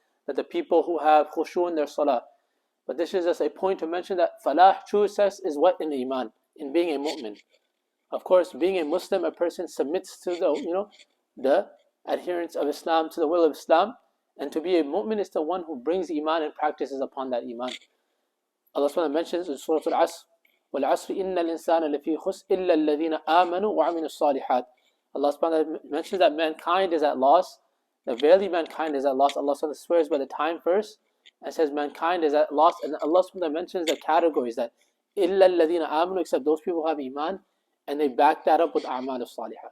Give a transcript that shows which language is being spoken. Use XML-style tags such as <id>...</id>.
<en>That the people who have khushu in their salah. But this is just a point to mention that falah, true success, is what? In Iman, in being a mu'min. Of course, being a Muslim, a person submits to the adherence of Islam, to the will of Islam. And to be a mu'min is the one who brings Iman and practices upon that Iman. Allah subhanahu wa ta'ala mentions in Surah Al-Asr,</en> <ar>وَالْعَصْرِ إِنَّ الْإِنسَانَ لَفِي خُسْرٍ إِلَّا الَّذِينَ آمَنُوا وَعَمِلُوا الصَّالِحَاتِ.</ar> <en>Allah subhanahu wa ta'ala mentions that mankind is at loss. That verily mankind is at loss. Allah subhanahu wa ta'ala swears by the time first and says mankind is at loss. And Allah subhanahu wa ta'ala mentions the categories that</en> <ar>إِلَّا الَّذِينَ آمَنُوا,</ar> <en>except those people who have Iman, and they back that up with</en> <ar>أعمال الصالحات.</ar>